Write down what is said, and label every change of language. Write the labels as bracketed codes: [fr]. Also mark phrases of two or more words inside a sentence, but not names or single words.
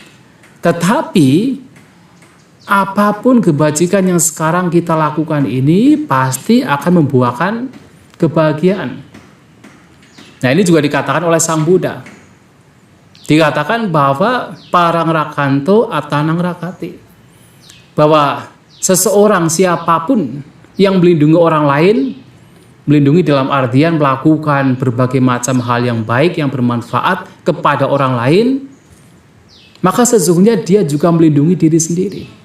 [id] Tetapi apapun kebajikan yang sekarang kita lakukan ini pasti akan membuahkan kebahagiaan. Nah ini juga dikatakan oleh Sang Buddha. Dikatakan bahwa [pi] parang rakanto atanang rakati. [id] Bahwa seseorang siapapun yang melindungi orang lain, melindungi dalam artian melakukan berbagai macam hal yang baik, yang bermanfaat kepada orang lain, maka sesungguhnya dia juga melindungi diri sendiri.